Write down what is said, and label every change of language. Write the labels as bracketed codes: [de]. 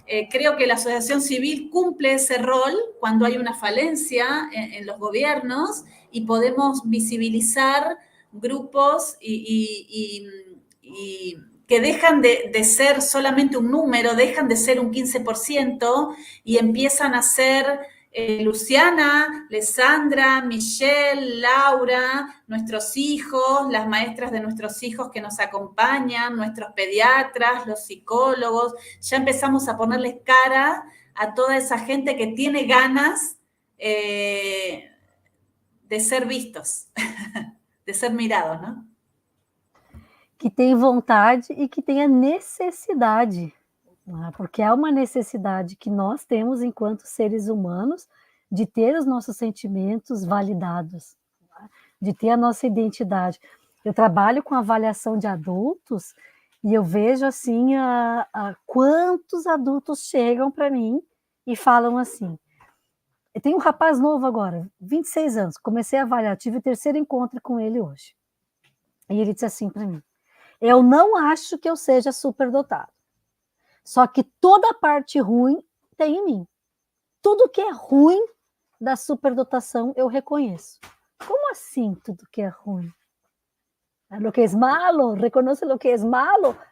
[es] Creo que la asociación civil cumple ese rol cuando hay una falencia en los gobiernos y podemos visibilizar grupos y que dejan de ser solamente un número, dejan de ser un 15% y empiezan a ser Luciana, Lesandra, Michelle, Laura, nuestros hijos, las maestras de nuestros hijos que nos acompañan, nuestros pediatras, los psicólogos. Ya empezamos a ponerles cara a toda esa gente que tiene ganas de ser vistos, de ser mirados, ¿no? [pt] Que tem vontade e que tem a necessidade, né? Porque há uma necessidade que nós temos enquanto seres humanos de ter os nossos sentimentos validados. de ter a nossa identidade. Eu trabalho com avaliação de adultos e eu vejo assim quantos adultos chegam para mim e falam assim. Eu tenho um rapaz novo agora, 26 anos, comecei a avaliar, tive o 3º encontro com ele hoje. E ele disse assim para mim: eu não acho que eu seja superdotado, só que toda a parte ruim tem em mim. Tudo que é ruim da superdotação eu reconheço. Como assim tudo que é ruim? [es] Lo que es malo, reconoce lo que es malo.